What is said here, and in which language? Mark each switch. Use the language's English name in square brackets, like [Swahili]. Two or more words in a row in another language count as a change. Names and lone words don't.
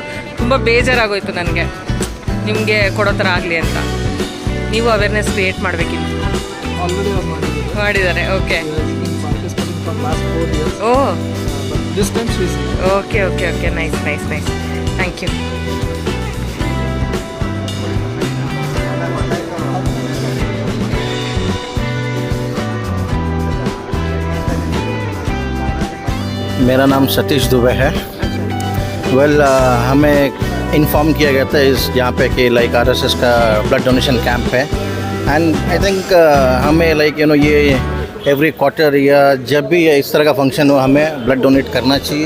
[Kannada] ತುಂಬ ಬೇಜಾರಾಗೋಯ್ತು ನನಗೆ, ನಿಮಗೆ ಕೊಡೋ ಥರ ಆಗಲಿ ಅಂತ. ನೀವು [English] awareness create [Kannada] ಮಾಡಬೇಕಿತ್ತು. ಮಾಡಿದ್ದಾರೆ. ಓಕೆ. [English] O, okay okay okay, nice nice nice, thank you. [Hindi] मेरा नाम सतीश दुबे है. हमें इन्फॉर्म किया गया था इस यहाँ पे कि लाइक आरएसएस का [English] blood donation camp [Hindi] है, [English] and I think [Hindi] हमें लाइक ये [English] every quarter [Hindi] या जब भी इस तरह का फंक्शन हो हमें [English] blood donate [Hindi] करना चाहिए.